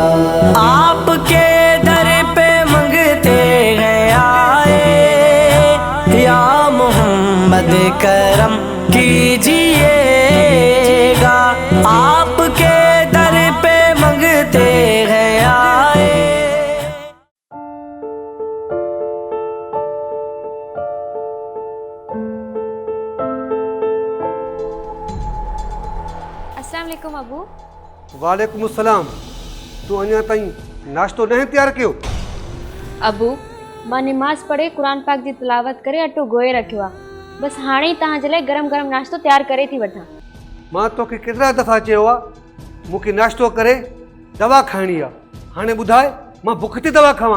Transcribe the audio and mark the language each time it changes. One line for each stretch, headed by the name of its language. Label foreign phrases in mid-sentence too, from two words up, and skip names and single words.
Hindi: आपके दर पे मंगते गया, या मोहम्मद करम कीजिएगा। आपके दर पे मंगते गया।
Arabic: السلام عليكم अबू। وعليكم السلام.
Sindhi: तू अञा ताईं नाश्तो नहीं तैयार कयो? अबू, मां निमाज़ पढ़े कुरान पाक जी तिलावत करे अटो गोए रखियो आहे। बस हाणे ई तव्हां जे लाइ गरम गरम नाश्तो तैयार करे थी वठां। मां तोखे केतिरा दफ़ा चयो आहे मूंखे नाश्तो करे दवा खाइणी आहे। हाणे ॿुधाए मां बुख ते दवा खावां?